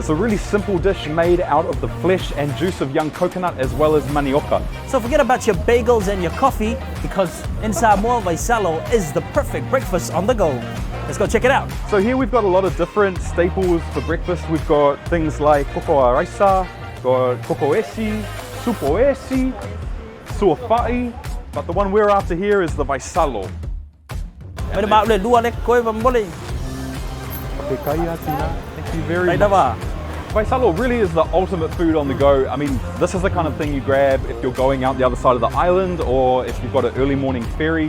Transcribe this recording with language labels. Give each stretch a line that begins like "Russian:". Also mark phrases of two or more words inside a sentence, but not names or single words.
English: It's a really simple dish made out of the flesh and juice of young coconut as well as manioka. So forget about your bagels and your coffee, because in Samoa, Vaisalo is the perfect breakfast on the go. Let's go check it out. So here we've got a lot of different staples for breakfast. We've got things like
Samoan: kokoa raisa,
English: got kokoesi, supoesi, suafai, but the one we're after here is the Vaisalo. Thank you very much. Vaisalo really is the ultimate food on the go. I mean, this is the kind of thing you grab if you're going out the other side of the island, or if you've got an early morning ferry.